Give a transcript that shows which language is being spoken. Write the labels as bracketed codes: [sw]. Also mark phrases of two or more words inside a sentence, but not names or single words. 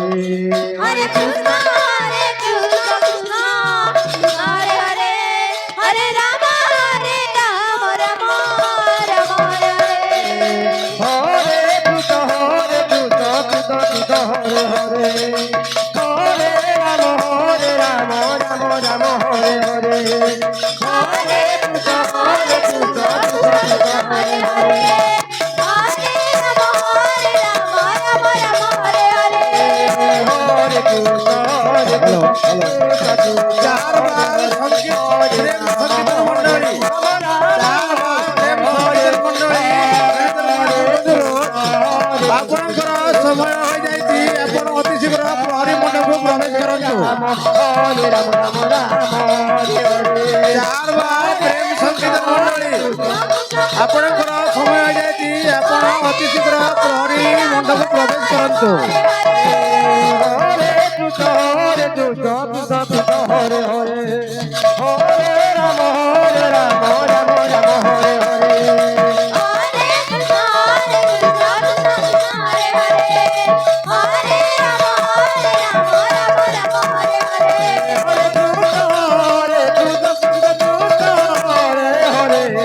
[sa] হরে কৃষ্ণ কৃষ্ণ হরে হরে হরে রাম রাম রাম হরে হরে হরে কৃষ্ণ কৃষ্ণ কৃষ্ণ হরে হরে হরে রাম রাম রাম হরে হরে হরে কৃষ্ণ কৃষ্ণ কৃষ্ণ হরে হরে হরে কৃষ্ণ হ্যালো [bn] চারবার সংকীর্তন প্রেম সংকীর্তন মণ্ডলী [or] চারবার প্রেম সংকীর্তন মণ্ডলী ଆପଣଙ୍କର ସମୟ ହୋଇଯାଇଛି ଆପଣ ଅତି ଶୀଘ୍ର ପ୍ରହରୀ ମଣ୍ଡପକୁ ପ୍ରବେଶ କରନ୍ତୁ [sa] ହରେ ରାମ ରାମ ହରେ ହରେ [or] ଚାରବାର ପ୍ରେମ ସଂକୀର୍ତ୍ତନ ମଣ୍ଡଳୀ ଆପଣଙ୍କର ସମୟ ହୋଇଯାଇଛି ଆପଣ ଅତି ଶୀଘ୍ର ପ୍ରହରୀ ମଣ୍ଡପକୁ ପ୍ରବେଶ କରନ୍ତୁ [sa] হরে কৃষ্ণ কৃষ্ণ কৃষ্ণ হরে হরে হরে রাম রাম রাম হরে হরে হরে কৃষ্ণ কৃষ্ণ হরে হরে